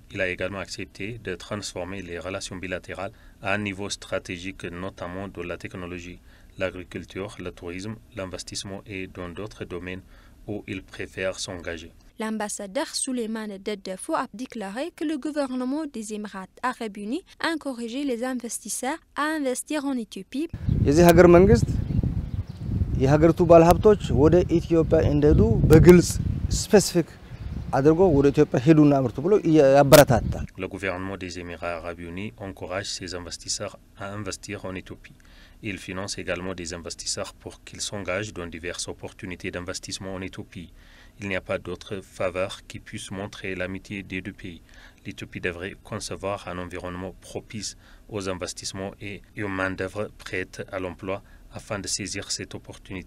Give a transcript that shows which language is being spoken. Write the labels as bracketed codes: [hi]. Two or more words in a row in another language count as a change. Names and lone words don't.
[fr] Il a également accepté de transformer les relations bilatérales à un niveau stratégique, notamment dans la technologie, l'agriculture, le tourisme, l'investissement et dans d'autres domaines où il préfère s'engager. L'ambassadeur Souleiman Deddefo a déclaré que le gouvernement des Émirats arabes unis a encouragé les investisseurs à investir en Éthiopie. [am] የሀገሪቱ ባለሀብቶች ወደ ኢትዮጵያ እንደዱ በግልጽ ስፔሲፊክ አድርጎ ወደ ኢትዮጵያ ሄዱና አምርቱ ብሎ ያበረታታል። [fr] Le gouvernement des Émirats arabes unis encourage ses investisseurs à investir en Éthiopie. Il finance également des investisseurs pour qu'ils s'engagent dans diverses opportunités d'investissement en Éthiopie. Il n'y a pas d'autre faveur qui puisse montrer l'amitié des deux pays. L'Éthiopie devrait concevoir un environnement propice aux investissements et une main-d'œuvre prête à l'emploi afin de saisir cette opportunité.